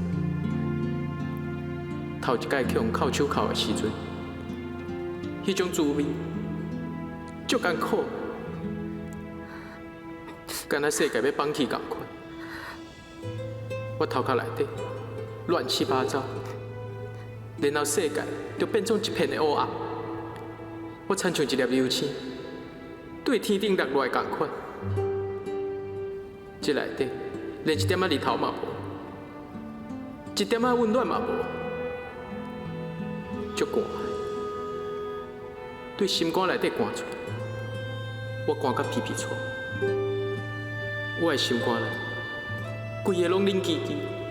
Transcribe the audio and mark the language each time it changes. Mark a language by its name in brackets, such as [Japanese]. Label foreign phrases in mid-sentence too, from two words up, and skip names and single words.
[Min Nan Chinese] 头一摆去用扣手扣的时阵，迄种滋味足艰苦，敢若世界要放弃共款。我头壳内底乱七八糟。然后世界就变成一片的乌暗，我亲像一粒流星，对天顶落落来同款。这内底连一点仔日头嘛无，一点仔温暖嘛无，足寒的，对心肝内底寒出来，我寒甲皮皮臭，我的心肝内规个拢冷叽叽。